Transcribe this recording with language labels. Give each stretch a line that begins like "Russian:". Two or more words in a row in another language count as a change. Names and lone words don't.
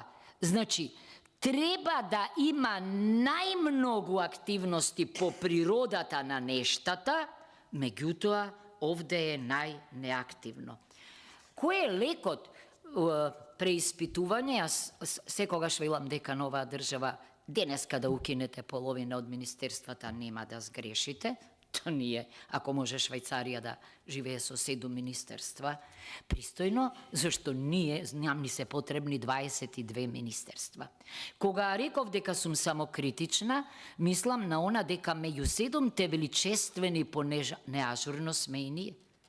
Macedonian: Значи, треба да има најмногу активности по природата на нештата, меѓутоа, овде е најнеактивно. Кој е лекот преиспитување? Јас секогаш велам дека на оваа држава денеска да укинете половина од министерствата нема да сгрешите.
Serbian: To nije, ako može Švajcarija da
Macedonian: живее со 7 министерства, пристојно, зашто ние, знам ни се потребни 22 министерства. Кога реков дека сум самокритична, мислам на она дека меѓу 7 величествени по неажурно сме и ние.